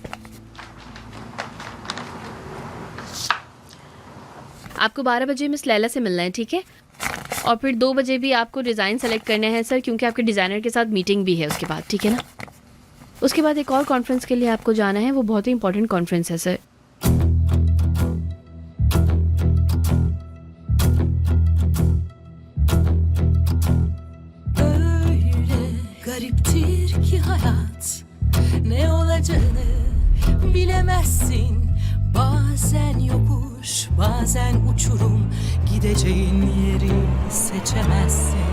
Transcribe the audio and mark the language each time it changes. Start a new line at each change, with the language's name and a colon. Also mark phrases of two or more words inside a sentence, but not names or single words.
Hindi: आपको 12 बजे मिस लैला से मिलना है, ठीक है? और फिर 2 बजे भी आपको
English: design select
Hindi: करना है सर, क्योंकि आपके डिज़ाइनर के साथ मीटिंग भी है उसके बाद, ठीक है ना? उसके बाद एक और कॉन्फ्रेंस के लिए आपको जाना है, वो बहुत ही
English: important conference
Hindi: है सर।
Turkish: Gariptir ki hayat, ne olacağını bilemezsin. Bazen yokuş, bazen uçurum, gideceğin yeri seçemezsin.